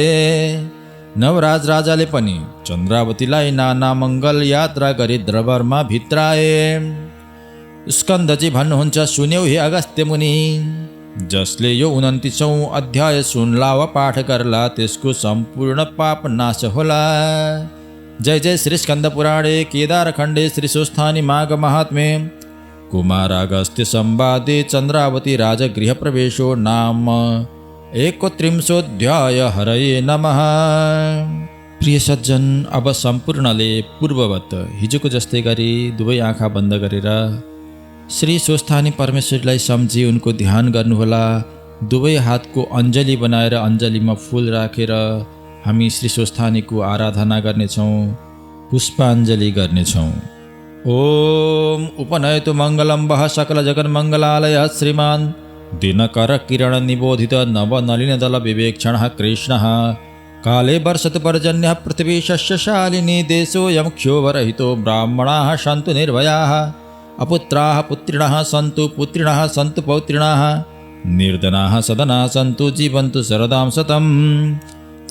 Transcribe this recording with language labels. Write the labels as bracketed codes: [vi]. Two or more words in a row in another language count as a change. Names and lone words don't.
[ne] नवराज राजाले पनि चन्द्रावतीलाई नाना मङ्गल यात्रा गरी दरबारमा भित्राए। स्कन्दजी भन्नुहुन्छ, सुन्यौ हे अगस्त्य मुनि, जसले यो 29औं अध्याय सुनला वा पाठ गर्ला त्यसको सम्पूर्ण पाप नाश होला। [sa] जय जय श्री स्कन्द पुराणे केदार खण्डे श्री स्वस्थानी माघ महात्म्ये कुमार अगस्त्य संवादे चन्द्रावती राजगृह प्रवेशो नाम 31 हरये नमः। [ne] प्रिय सज्जन, अब सम्पूर्णले पूर्ववत हिजोको जस्तै गरी दुवै आँखा बन्द गरेर श्री स्वस्थानी परमेश्वरीलाई सम्झी उनको ध्यान गर्नुहोला। दुवै हातको अञ्जली बनाएर अञ्जलीमा फुल राखेर हामी श्री स्वस्थानीको आराधना गर्नेछौँ, पुष्पाञ्जली गर्नेछौँ। [sa] ओम उपनयतु मङ्गलम्बः सकल जगन्मङ्गलालयः श्रीमान् दिनकर किरण निबोधित नवनलिनदल विवेक्षणः कृष्णः काले वर्षतु पर्जन्यः पृथिवी शस्यशालिनी देशोऽयं क्षोभरहितो ब्राह्मणाः सन्तु निर्भयाः अपुत्राः पुत्रिणः सन्तु पुत्रिणः सन्तु पौत्रिणः निर्धनाः सदनाः सन्तु जीवन्तु शरदां शतम्